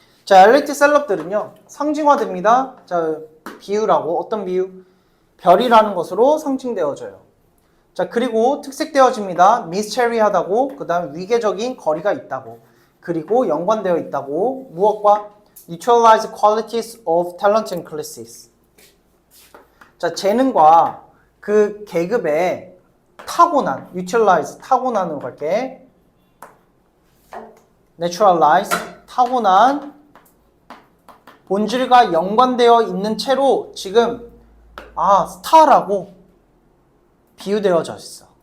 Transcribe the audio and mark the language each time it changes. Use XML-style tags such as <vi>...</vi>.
<ko>자, 엘리트 셀럽들은요. 상징화됩니다. 자, 비유라고. 어떤 비유? 별이라는 것으로 상징되어져요. 자, 그리고 특색되어집니다. 미스테리하다고. 그 다음 위계적인 거리가 있다고. 그리고 연관되어 있다고. 무엇과?</ko> <en>Neutralize qualities of talent and classes.</en> <ko>자, 재능과 그 계급의 타고난, utilize, 타고난으로 갈게. naturalize, 타고난 본질과 연관되어 있는 채로 지금 스타라고 비유되어져 있어.</ko>